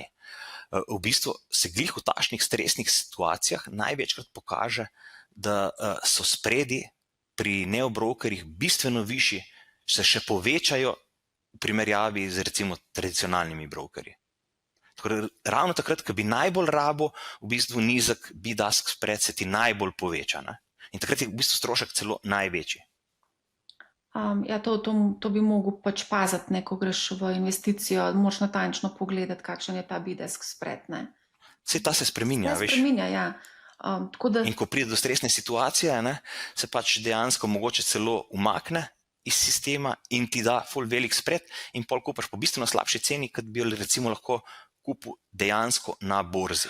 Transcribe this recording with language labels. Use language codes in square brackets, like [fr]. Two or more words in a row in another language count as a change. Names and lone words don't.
[sl] V bistvu se glih v takšnih stresnih situacijah največkrat pokaže, da so spredi pri neobrokerjih bistveno višji, se še povečajo v primerjavi z recimo tradicionalnimi brokerji. Ravno takrat, ko bi najbolj rabo, v bistvu nizek [en] bid-ask spread [sl] se ti najbolj poveča. Ne? In takrat je v bistvu strošek celo največji. To bi mogel pač paziti, ko greš v investicijo, moraš natančno pogledati, kakšen je ta [en] bid-ask spread. [sl] Saj ta se spreminja, veš. Ja. In ko pride do stresne situacije, se pač dejansko mogoče celo umakne iz sistema in ti da ful velik spread in pol kupaš po bistveno slabši ceni, kot bi jo recimo lahko kupil dejansko na borzi.